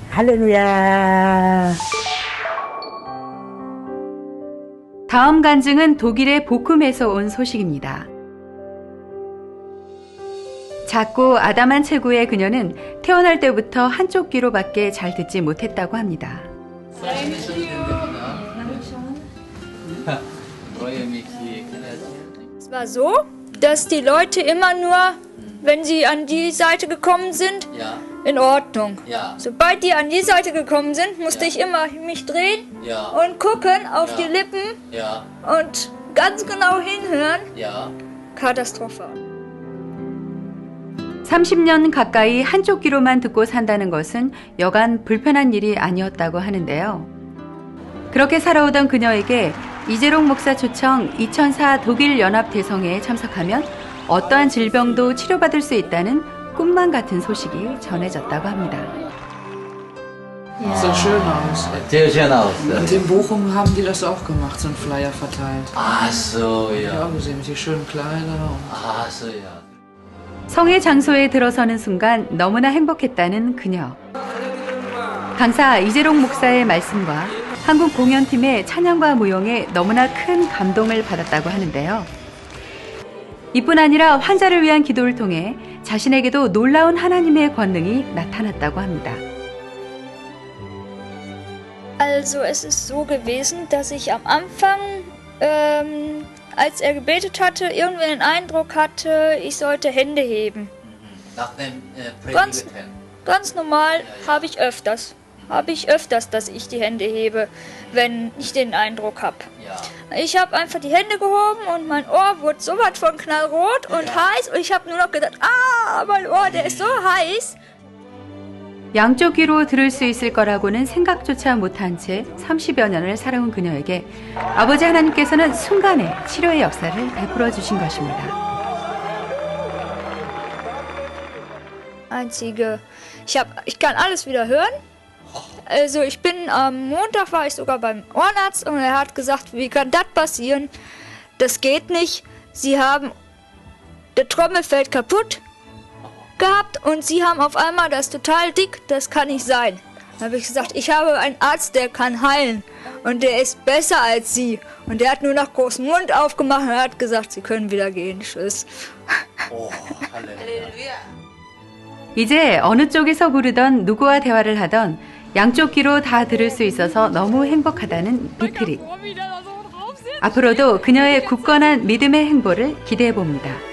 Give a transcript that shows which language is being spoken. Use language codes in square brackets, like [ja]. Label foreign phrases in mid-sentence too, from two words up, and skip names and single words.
[ko] 할렐루야. 다음 간증은 독일의 보쿰에서 온 소식입니다. 작고 아담한 체구의 그녀는 태어날 때부터 한쪽 귀로밖에 잘 듣지 못했다고 합니다. [de] Es war so, dass die Leute immer nur, wenn sie an die Seite gekommen sind, in Ordnung. Sobald die an die Seite gekommen sind, musste ich immer mich drehen und gucken auf die Lippen und ganz genau hinhören. Katastrophe. [ko] 30년 가까이 한쪽 귀로만 듣고 산다는 것은 여간 불편한 일이 아니었다고 하는데요. 그렇게 살아오던 그녀에게 이재록 목사 초청 2004 독일 연합 대성회에 참석하면 어떠한 질병도 치료받을 수 있다는 꿈만 같은 소식이 전해졌다고 합니다. [de] Sieht schön aus. Sehr schön aus. Und in Bochum haben die das auch gemacht, so einen Flyer verteilt. Ach so, ja. Ja, gesehen mit die schönen Kleider. Ach so, ja. [ko] 성회 장소에 들어서는 순간 너무나 행복했다는 그녀. 강사 이재록 목사의 말씀과 한국 공연팀의 찬양과 무용에 너무나 큰 감동을 받았다고 하는데요. 이뿐 아니라 환자를 위한 기도를 통해 자신에게도 놀라운 하나님의 권능이 나타났다고 합니다. [de] Also es ist so gewesen, dass ich am Anfang, als er gebetet hatte, irgendwie den Eindruck hatte, ich sollte Hände heben. Nach dem Ganz normal habe ich öfters, dass ich die Hände hebe, wenn ich den Eindruck habe. Ich habe einfach die Hände gehoben und mein Ohr wurde so was von knallrot und heiß und ich habe nur noch gedacht, mein Ohr, der ist so heiß. [ko] 양쪽 귀로 들을 수 있을 거라고는 생각조차 못한 채 30여 년을 살아온 그녀에게 아버지 하나님께서는 순간에 치료의 역사를 베풀어 주신 것입니다. [de] Ich kann alles wieder hören. Also ich bin am Montag war ich sogar beim Ohrenarzt und er hat gesagt, wie kann das passieren? Das geht nicht. Der Trommelfell kaputt gehabt und sie haben auf einmal das total dick, das kann nicht sein. Dann habe ich gesagt, ich habe einen Arzt, der kann heilen und der ist besser als sie. Und der hat nur noch großen Mund aufgemacht und hat gesagt, sie können wieder gehen. Tschüss. [ko] 오, 할렐루야. 이제 어느 쪽에서 부르던 누구와 대화를 하던 양쪽 귀로 다 들을 수 있어서 너무 행복하다는 비트리. 앞으로도 그녀의 굳건한 믿음의 행보를 기대해 봅니다.